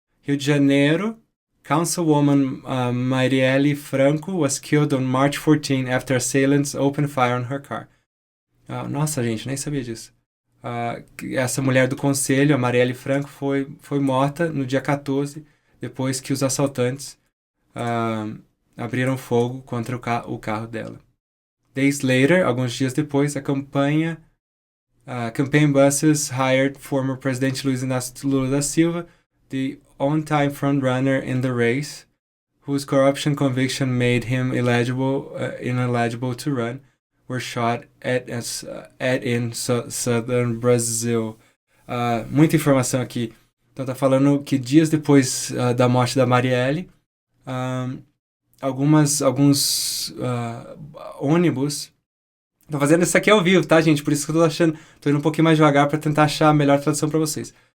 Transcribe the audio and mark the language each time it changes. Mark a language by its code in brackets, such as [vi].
[en] Rio de Janeiro, Councilwoman Marielle Franco was killed on March 14 after assailants opened fire on her car. [pt] Nossa, gente, nem sabia disso. Essa mulher do conselho, a Marielle Franco, foi morta no dia 14, depois que os assaltantes abriram fogo contra o carro dela. [en] Days later, [pt] alguns dias depois, [en] a campaign buses hired former President Luiz Inácio Lula da Silva, the on-time front-runner in the race, whose corruption conviction made him ineligible to run, were shot in southern Brazil. [pt] Muita informação aqui. Então tá falando que dias depois da morte da Marielle, alguns ônibus... Tô fazendo isso aqui ao vivo, tá, gente? Por isso que eu tô indo um pouquinho mais devagar para tentar achar a melhor tradução para vocês.